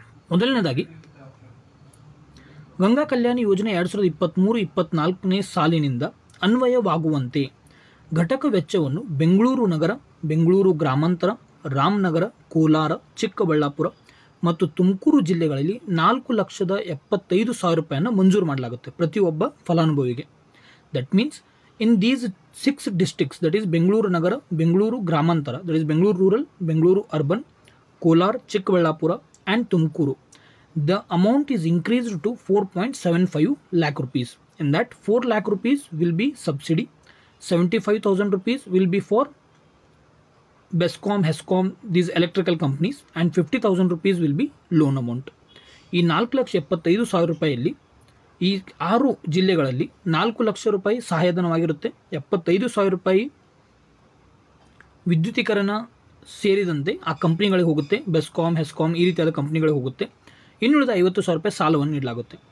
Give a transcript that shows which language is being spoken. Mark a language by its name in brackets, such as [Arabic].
[Kannada] ಮೊದಲನೇದಾಗಿ, ಗಂಗಾ ಕಲ್ಯಾಣಿ ಯೋಜನೆ 2023-24ನೇ ಸಾಲಿನಿಂದ ಅನ್ವಯವಾಗುವಂತೆ ಘಟಕ ವೆಚ್ಚವನ್ನು ಬೆಂಗಳೂರು ನಗರ, ಬೆಂಗಳೂರು ಗ್ರಾಮಾಂತರ, ರಾಮನಗರ, ಕೋಲಾರ, ಚಿಕ್ಕಬಳ್ಳಾಪುರ ಮತ್ತು ತುಮಕೂರು ಜಿಲ್ಲೆಗಳಲ್ಲಿ 4,75,000 ರೂಪಾಯಿಯನ್ನು ಮಂಜೂರು ಮಾಡಲಾಗುತ್ತೆ ಪ್ರತಿಯೊಬ್ಬ ಫಲಾನುಭವಿಗೆ. [English] That means in these 6 districts, that is Bengaluru ನಗರ, ಬೆಂಗಳೂರು ಗ್ರಾಮಾಂತರ, that is Bengaluru rural, Bengaluru urban, Kolar, Chikkaballapur and Tumakuru, the amount is increased to 4.75 lakh rupees. In that 4 lakh rupees will be subsidy, 75,000 rupees will be for Bescom, Hescom, these electrical companies, and 50,000 rupees will be loan amount. [Kannada] ಈ 4,75,000 ರೂಪಾಯಿಯಲ್ಲಿ ಈ 6 ಜಿಲ್ಲೆಗಳಲ್ಲಿ 4 ಲಕ್ಷ ರೂಪಾಯಿ ಸಹಾಯಧನವಾಗಿರುತ್ತೆ. 75,000 ರೂಪಾಯಿ ವಿದ್ಯುತೀಕರಣ ಸೇರಿದಂತೆ ಆ ಕಂಪ್ನಿಗಳಿಗೆ ಹೋಗುತ್ತೆ. ಬೆಸ್ಕಾಮ್, ಹೆಸ್ಕಾಮ್ ಈ ರೀತಿಯಾದ ಕಂಪ್ನಿಗಳಿಗೆ ಹೋಗುತ್ತೆ. ಇನ್ನುಳಿದ 50,000 ರೂಪಾಯಿ ಸಾಲವನ್ನು ನೀಡಲಾಗುತ್ತೆ.